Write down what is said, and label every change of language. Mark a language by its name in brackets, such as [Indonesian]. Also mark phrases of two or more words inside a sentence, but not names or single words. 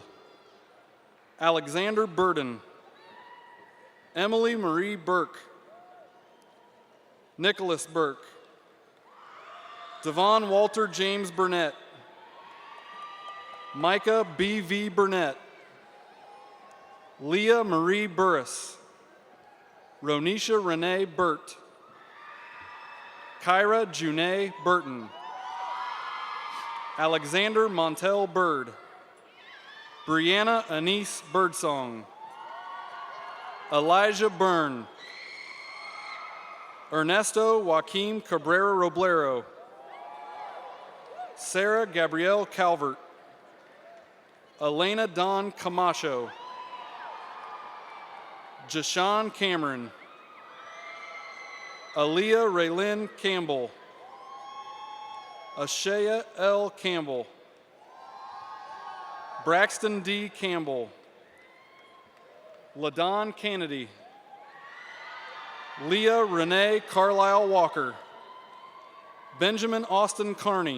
[English] Alexander Burden. Emily Marie Burke. Nicholas Burke. Devon Walter James Burnett. Micah B.V. Burnett. Leah Marie Burris. Ronisha Renee Burt. Kyra Junae Burton. Alexander Montel Bird. Brianna Anise Birdsong. Elijah Byrne. Ernesto Joaquim Cabrera Roblero. Sarah Gabrielle Calvert. Elena Dawn Camacho. Jashawn Cameron. Aaliyah Raylyn Campbell. Ashaya L. Campbell. Braxton D. Campbell. LaDon Kennedy. Leah Renee Carlisle Walker. Benjamin Austin Carney.